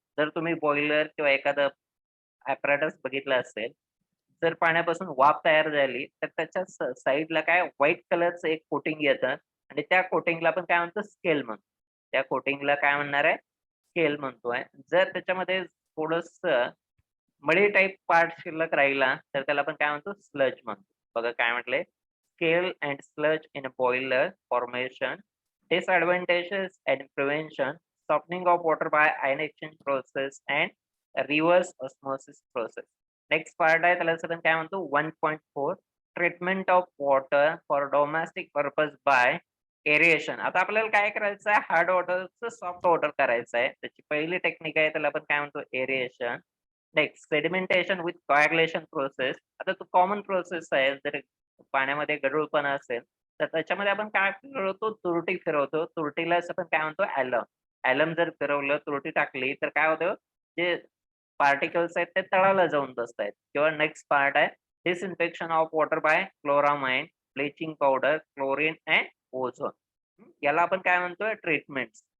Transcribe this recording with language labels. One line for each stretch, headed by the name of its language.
Marathi: जर तुम्ही बॉइलर किंवा एखादं ॲपॅरेटस बघितलं असेल, जर पाण्यापासून वाफ तयार झाली तर त्याच्या साईडला काय व्हाईट कलरचं एक कोटिंग येतं आणि त्या कोटिंगला आपण काय म्हणतो? स्केल म्हणतो. त्या कोटिंगला काय म्हणणार आहे? स्केल म्हणतोय. जर त्याच्यामध्ये थोडंसं मळी टाइप पार्ट शिल्लक राहिला तर त्याला आपण काय म्हणतो? स्लज म्हणतो. बघा काय म्हटलंय?
English: Scale and sludge in a boiler formation, disadvantages and prevention, softening of water by ion exchange process and reverse osmosis process.
Marathi: Next part आहे त्याला आपण काय म्हणतो?
English: 1.4 treatment of water for domestic purpose by aeration.
Marathi: आता आपल्याला काय करायचं आहे? हार्ड वॉटरचं सॉफ्ट वॉटर करायचं आहे. त्याची पहिली टेक्निक आहे त्याला आपण काय म्हणतो?
English: Aeration. Next sedimentation with coagulation process.
Marathi: आता तो कॉमन प्रोसेस आहे. जर पाण्यामध्ये गढूळपणा असेल तर त्याच्यामध्ये आपण काय फिरवतो? तुरटी फिरवतो. तुरटीला आपण काय म्हणतो? ॲलम. ॲलम जर फिरवलं, तुरटी टाकली तर काय होतं? जे पार्टिकल्स आहेत ते तळाला जाऊन बसतायत. किंवा नेक्स्ट पार्ट आहे
English: Disinfection of water by chloramine, bleaching powder, chlorine and ozone.
Marathi: याला आपण काय म्हणतोय? ट्रीटमेंट्स.